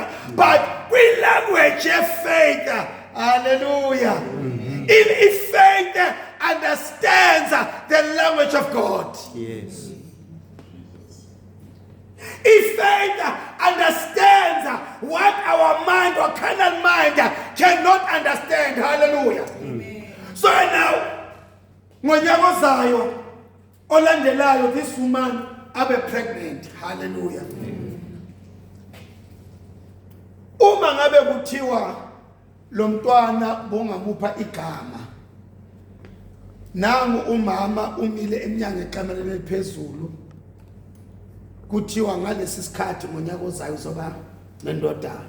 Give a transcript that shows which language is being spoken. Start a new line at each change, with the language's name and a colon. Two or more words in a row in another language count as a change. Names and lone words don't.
English: But with language of faith, hallelujah, if faith understands the language of God. Yes. If faith understands what our mind or carnal mind cannot understand. Hallelujah. So now,
Zulu: ngonyaka ozayo olandelayo
English: this woman
Zulu: abe pregnant. Hallelujah. Uma ngabe kuthiwa lo mntwana bongamupha igama, nangu umama umile emnyango ekameleni eliphezulu, kuthiwa ngalesi sikhathi ngonyaka ozayo uzoba nendodana.